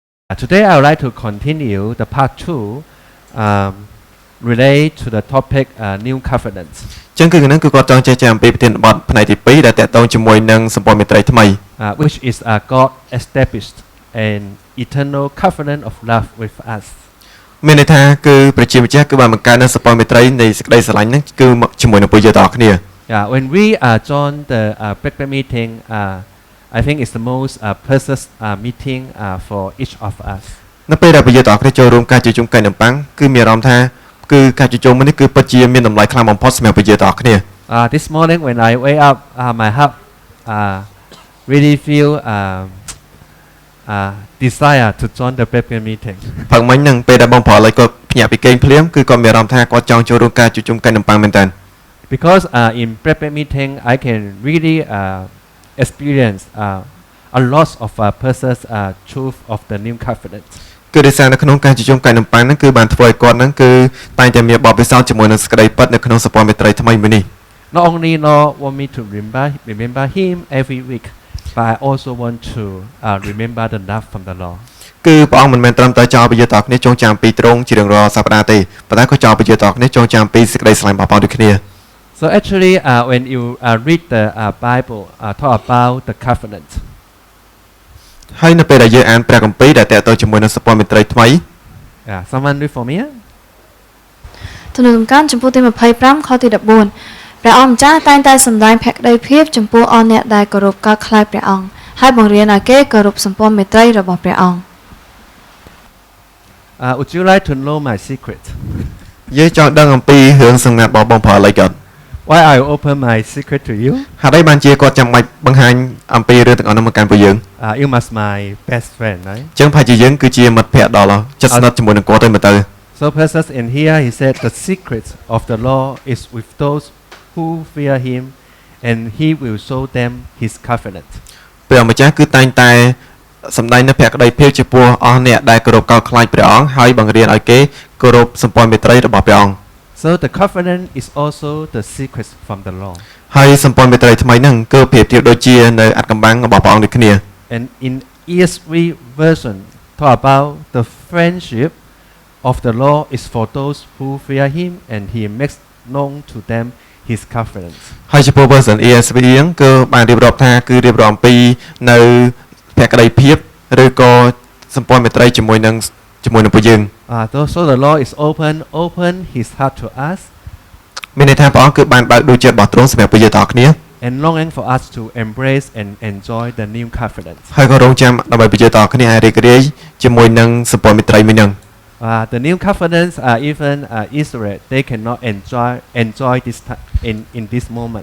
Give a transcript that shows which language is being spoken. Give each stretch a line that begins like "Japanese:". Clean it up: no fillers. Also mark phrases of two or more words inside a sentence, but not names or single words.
English: Today I would like to continue the part 2 relate to the topic New Covenant
Khmer: ចឹងគឺនឹងគឺគាត់ចង់ចេះចាំអំពីប្រធានបទផ្នែកទី2ដែលតកតងជាមួយនឹងសម្ព័ន្ធមេត្រីថ្មី
English: which is God established an eternal covenant of love with us
Khmer: មានន័យថាគឺព្រះជាម្ចាស់គឺបានបង្កើតនូវសម្ព័ន្ធមេត្រីនៃសេចក្តីស្រឡាញ់ហ្នឹងគឺជាមួយនឹងពួកយើងទាំងអស់គ្នា
English: when we join the breakfast meeting I think it's the most precious meeting for each of us
Khmer: នៅពេលដែលពួកយើងទាំងអស់គ្នាចូលរួមការជួបជុំកែនំប៉័ងគឺមានអារម្មណ៍ថាគឺការជួបជុំនេះគឺពិតជាមានតម្លៃខ្លាំងបំផុតសម្រាប់ពួកយើងទាំងអស់គ្នា
English: This morning when I wake up my heart really feel desire to join the breakfast meeting
Khmer: ព្រឹកមិញហ្នឹងពេលដែលបងប្រុសឡើយគាត់ភ្ញាក់ពីគេងភ្លាមគឺគាត់មានអារម្មណ៍ថាគាត់ចង់ចូលរួមការជួបជុំកែនំប៉័ងមែនតើ
English: because in breakfast meeting I can really experience a lot of precious truth of the new covenant
Khmer: គឺដោយសារនៅក្នុងការជួបជុំកែនំប៉័ងហ្នឹងគឺបានធ្វើឲ្យគាត់ហ្នឹងគឺតែងតែមានបទពិសោធន៍ជាមួយនឹងសេចក្តីពិតនៅក្នុងសម្ព័ន្ធមេត្រីថ្មីមួយនេះ
English: Not only Lord want me to remember him every week but I also want to remember the love from the Lord
Khmer: គឺព្រះអង្គមិនមែនត្រឹមតែចោលពួកយើងទាំងគ្នាចងចាំពីត្រង់ជារៀងរាល់សប្តាហ៍ទេប៉ុន្តែក៏ចោលពួកយើងទាំងគ្នាចងចាំពីសេចក្តីស្រឡាញ់របស់ព្រះអង្គដូចគ្នា
English: So actually when you read the Bible talk about the covenant
Khmer: ហើយនៅពេលដែលយើងអានព្រះគម្ពីរដែលតកតទៅជាមួយនឹងសម្ព័ន្ធមេត្រីថ្មី
English: someone read for me
Khmer: ទំនុកកម្មចំពោះទី25ខទី14ព្រះអង្គម្ចាស់តែងតែសម្ដែងភក្តីភាពចំពោះអស់អ្នកដែលគោរពការខ្លាចព្រះអង្គហើយបង្រៀនឲ្យគេគោរពសម្ព័ន្ធមេត្រីរបស់ព្រះអង្គ
English: Would you like to know my secret
Khmer: យើងចង់ដឹងអំពីរឿងសម្ងាត់របស់បងប្រុសឡើយគាត់
English: Why I open my secret to you
Khmer: ហើយបានជាគាត់ចាំបាច់បង្ហាញអំពីរឿងទាំងអស់នោះមកកាន់ពួកយើង
English: You must my best friend right
Khmer: ចឹងប្រហែលជាយើងគឺជាមិត្តភក្តិដ៏ជិតស្និទ្ធជាមួយនឹងគាត់ទៅមើលទៅ
English: So precious in here he said the secret of the law is with those who fear him and he will show them his covenant
Khmer: ព្រះម្ចាស់គឺតែងតែសម្ដែងនៅភក្តីភាពចំពោះអស់អ្នកដែលគោរពកោតខ្លាចព្រះអង្គហើយបង្រៀនឲ្យគេគោរពសម្ព័ន្ធមេត្រីរបស់ព្រះអង្គ
English: So the covenant is also the secret from the law
Khmer: ហើយសម្ព័ន្ធមេត្រីថ្មីហ្នឹងគឺប្រៀបធៀបដូចជានៅអត្ថកម្បាំងរបស់ព្រះអង្គដូចគ្នា
English: And in ESV version talk about the friendship of the law is for those who fear him and he makes known to them his covenant
Khmer: ហើយចំពោះ version ESV ហ្នឹងគឺបានរៀបរាប់ថាគឺរៀបរាប់អំពីនៅភក្តីភាពឬក៏សម្ព័ន្ធមេត្រីជាមួយនឹងពួកយើង
English: So the law is open his heart to us
Khmer: មានន័យថាព្រះអង្គគឺបានបើកដួងចិត្តរបស់ទ្រង់សម្រាប់ពួកយើងទាំងអស់គ្នា
English: and longing for us to embrace and enjoy the new covenant
Khmer: ហើយក៏រងចាំដើម្បីពួកយើងទាំងអស់គ្នាឲ្យរីករាយជាមួយនឹងសម្ព័ន្ធមេត្រីមួយនឹង
English: The new covenants even Israel they cannot enjoy this in this moment